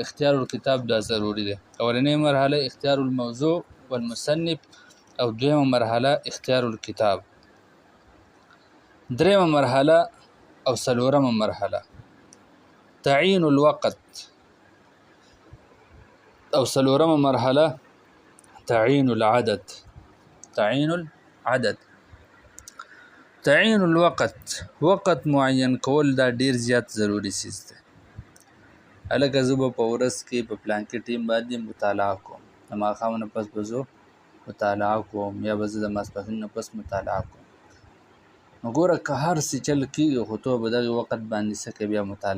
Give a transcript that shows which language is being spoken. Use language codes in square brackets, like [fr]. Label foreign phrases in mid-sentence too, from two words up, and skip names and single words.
[ar] اختیار الکتاب [ps] دا ضروري دی. اولنۍ مرحله [ar] اختیار الموضوع والمصنف، [ps] او دویمه مرحله [ar] اختیار الکتاب. [ps] دریمه مرحله او څلورمه مرحله [ar] تعیین الوقت، [ps] او څلورمه مرحله [ar] تعیین العدد. تعیین العدد، تعیین الوقت، [ps] وقت معین کول دا ډیر زیات ضروری چیز دی. هلکه زه به په ورځ کې په پلانکي ټیم باندې مطالعه کوم، د ماښام نه پس به زه مطالعه کوم، یا به زه د ماسپښین نه پس مطالعه کوم. نو ګوره که هر څه چل کېږي، خو ته به دغې وخت باندې څه کوې؟